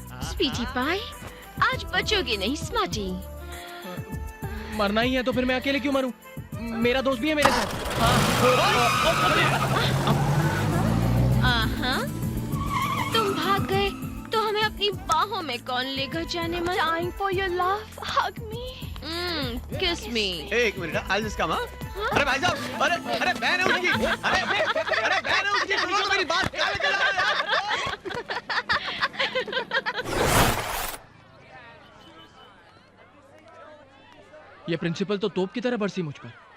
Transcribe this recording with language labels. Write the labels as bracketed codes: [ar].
[hi] स्वीटी पाई, आज बचोगे नहीं स्मार्टी। मरना ही है तो फिर मैं अकेले क्यों मरूं? मेरा दोस्त भी है मेरे साथ। आहा, तुम भाग गए तो हमें अपनी बाहों में कौन लेकर जाने मन? [en] Time for your love, hug me, kiss me. [hi] एक मिनट, [en] I'll just come, [hi] हाँ? अरे भाई साहब, अरे बहन है उसकी, अरे बहन है उसकी, सुनो तो मेरी बात, क्या लेकर जा रहे हो यार? ये प्रिंसिपल तो तोप की तरह बरसी मुझ पर।